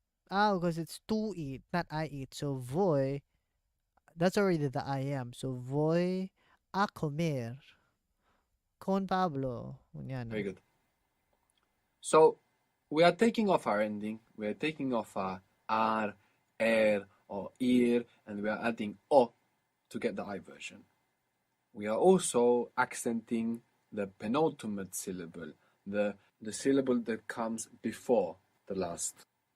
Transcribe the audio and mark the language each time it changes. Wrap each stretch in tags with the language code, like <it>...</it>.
<en>Because it's to eat, not I eat. So voy, that's already the I am.</en> <es>So voy a comer con Pablo mañana.</es> <en>Very good. So we are taking off our ending. We are taking off our ar, or ir, and we are adding o to get the I version. We are also accenting the penultimate syllable, the syllable that comes before the last.</en>